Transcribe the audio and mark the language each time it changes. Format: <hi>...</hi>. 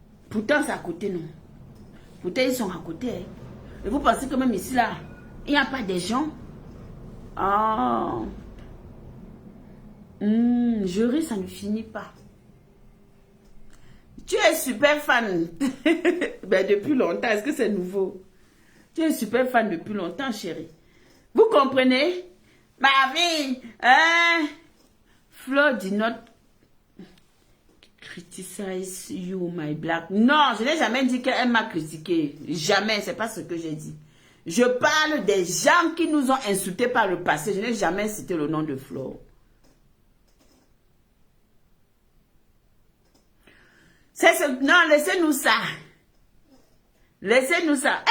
<fr>Pourtant, c'est à côté, non? Pourtant, ils sont à côté. Hein? Et vous pensez que même ici, là, il n'y a pas des gens? Oh. Je ris, ça ne finit pas. Tu es super fan. Ben, depuis longtemps, est-ce que c'est nouveau? Tu es super fan depuis longtemps, chérie. Vous comprenez? Ma vie, hein?</fr> <en>Flo did not criticize you, my black.</en> <fr>Non, je n'ai jamais dit qu'elle m'a critiqué. Jamais, c'est pas ce que j'ai dit. Je parle des gens qui nous ont insultés par le passé. Je n'ai jamais cité le nom de Flo. Non, laissez-nous ça. Laissez-nous ça.</fr>